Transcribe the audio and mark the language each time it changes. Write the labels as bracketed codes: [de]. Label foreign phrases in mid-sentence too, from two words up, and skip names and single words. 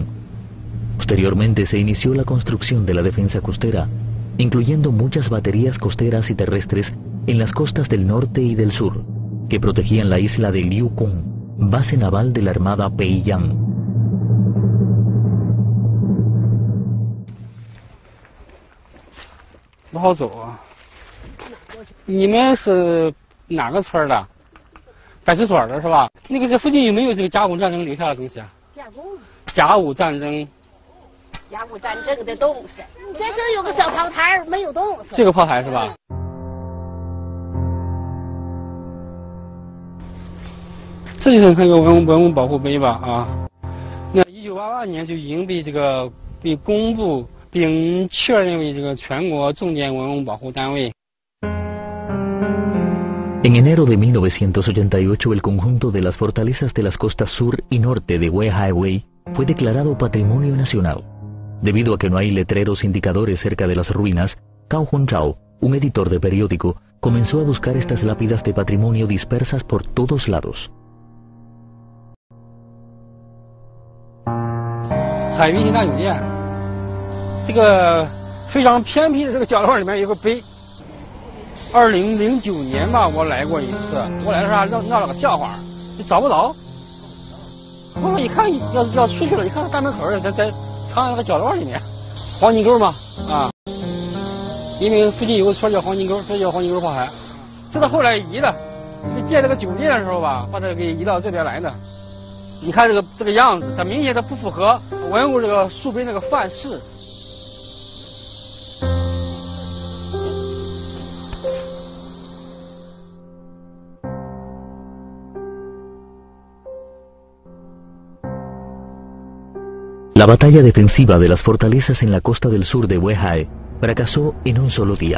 [es] Posteriormente se inició la construcción de la defensa costera, incluyendo muchas baterías costeras y terrestres en las costas del norte y del sur, que protegían la isla de Liu-kung, base naval de la Armada Peiyang. [zh] No 好走啊！你们是哪个村的？派出所的是吧？那个这附近有没有这个甲午战争留下的东西啊？甲午战争的东西，这有个小炮台，没有东西。这个炮台是吧？这就是那个文物保护碑吧？啊，那1988年就已经被公布并确认为这个全国重点文物保护单位。 [es] En enero de 1988, el conjunto de las fortalezas de las costas sur y norte de Weihai Wei fue declarado Patrimonio Nacional. Debido a que no hay letreros indicadores cerca de las ruinas, Cao Hongzhao, un editor de periódico, comenzó a buscar estas lápidas de patrimonio dispersas por todos lados. [zh] 海滨型大酒店，这个非常偏僻的这个角落里面有个碑， 2009年吧，我来过一次。我来的时候闹了个笑话，你找不着。我一看要出去了，一看大门口在藏在那个角落里面，黄金沟嘛啊，因为附近有个村叫黄金沟，所以叫黄金沟花海。直到后来移了，建这个酒店的时候吧，把这个给移到这边来的。你看这个样子，它明显它不符合文物这个树碑那个范式。 [es] La batalla defensiva de las fortalezas en la costa del sur de Weihai fracasó en un solo día.